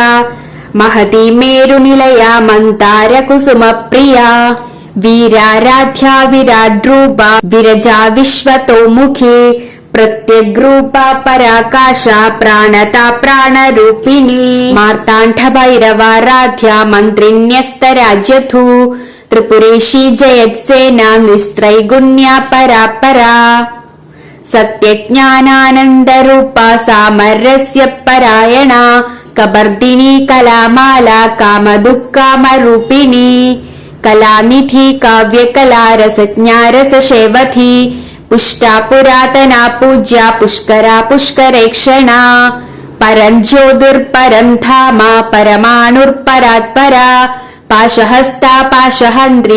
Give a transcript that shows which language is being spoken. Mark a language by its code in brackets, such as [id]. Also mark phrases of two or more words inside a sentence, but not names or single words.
[sa] महती मेरुनिलया मन्दार कुसुमप्रिया वीराराध्या विराड्रूपा विरजा विश्वतोमुखी प्रत्यग्रूपा पराकाशा प्राणता प्राणरूपिणी मार्ताण्डभैरवाराध्या मन्त्रिण्यस्तराज्यधू त्रिपुरेशी जयत्सेना निस्त्रैगुण्या परापरा സത്യജ്ഞാനാനന്ദരൂപ സാമരസ്യ പരായണ കബർദിനി കലാമാല കാമദുഃഖാമരൂപിണി കലാനിധി കാവ്യകലാരസജ്ഞാരസേവധി പുഷ്ടാ പുരാതനാ പൂജ്യ പുഷ്കരാ പുഷ്കരേക്ഷണ പരം ജ്യോതിർപരം ധാമ പരമാണുർപരാത്പരാ പാശഹസ്താ പാശഹന്ത്രി